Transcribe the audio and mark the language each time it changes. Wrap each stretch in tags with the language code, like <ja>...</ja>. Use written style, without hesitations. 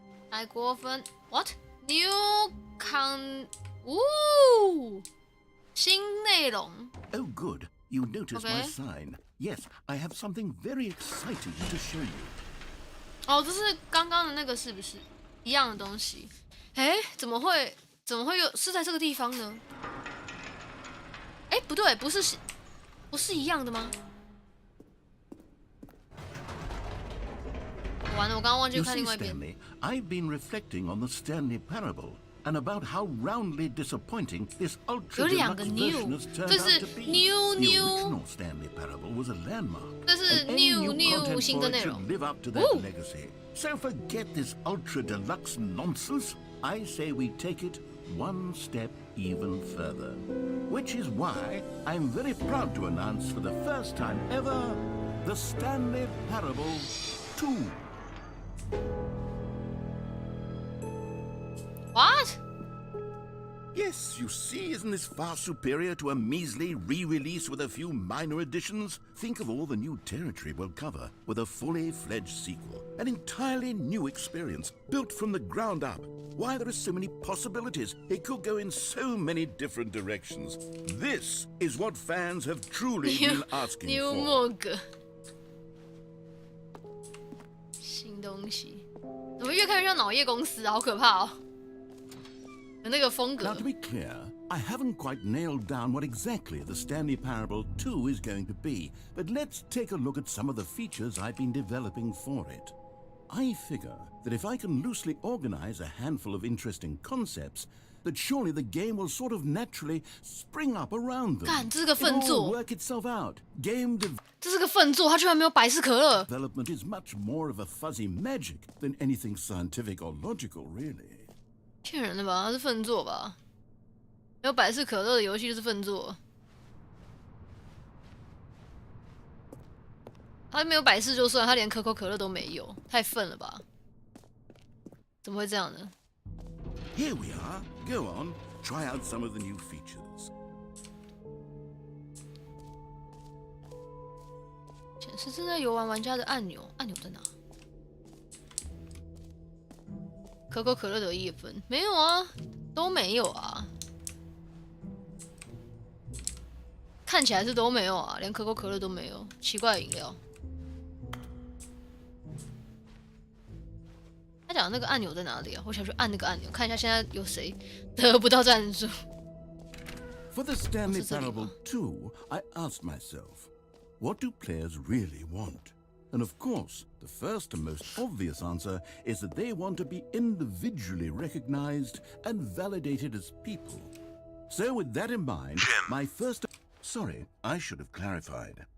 <zh>太过分</zh> <en>！What? New con...</en> <zh>呜，新内容。</zh> <en>Oh, good. You noticed my sign. Yes, I have something very exciting to show you.</en> <zh>哦，这是刚刚的那个是不是一样的东西？哎，怎么会有是在这个地方呢？哎，不对，不是一样的吗？完了，我刚刚忘记看另外一边。</zh> <en>Stanley, I've been reflecting on the Stanley Parable and about how roundly disappointing this ultra deluxe version has turned out to be. The original Stanley Parable was a landmark.</en> <zh>这是 new 新的内容。</zh> <en>Should live up to that legacy. So forget this ultra deluxe nonsense. I say we take it one step even further. Which is why I'm very proud to announce for the first time ever, the Stanley Parable 2. What? Yes, you see, isn't this far superior to a measly re-release with a few minor additions? Think of all the new territory we'll cover with a fully fledged sequel. An entirely new experience, built from the ground up. Why, there are so many possibilities. It could go in so many different directions. This is what fans have truly been asking for.</en> <zh>新东西，怎么越看越像脑业公司啊？好可怕哦！有那个风格。</zh> <en>Now, to be clear, I haven't quite nailed down what exactly the Stanley Parable 2 is going to be, but let's take a look at some of the features I've been developing for it. I figure that if I can loosely organize a handful of interesting concepts, that surely the game will sort of naturally spring up around them.</en> <zh>干，这是个粪</zh> <en>It</en> <zh>作。</zh> <en>will work itself out. Game</en> <zh>这是个粪作，它居然没有百事可乐。</zh> <en>development is much more of a fuzzy magic than anything scientific or logical, really.</en> <zh>骗人的吧？它是粪作吧？没有百事可乐的游戏就是粪作。它没有百事就算，它连可口可乐都没有，太愤了吧？怎么会这样呢？</zh> <en>Here we are. Go on, try out some of the new features.</en> <zh>显示正在游玩玩家的按钮，按钮在哪？可口可乐得1分，没有啊，都没有啊。看起来是都没有啊，连可口可乐都没有，奇怪的饮料。他讲的那个按钮在哪里啊？我想去按那个按钮，看一下现在有谁得不到赞助。</zh> <en>For the Stanley Parable 2, I asked myself, what do players really want? And of course, the first and most obvious answer is that they want to be individually recognized and validated as people. So with that in mind, my first... Sorry, I should have clarified.</en>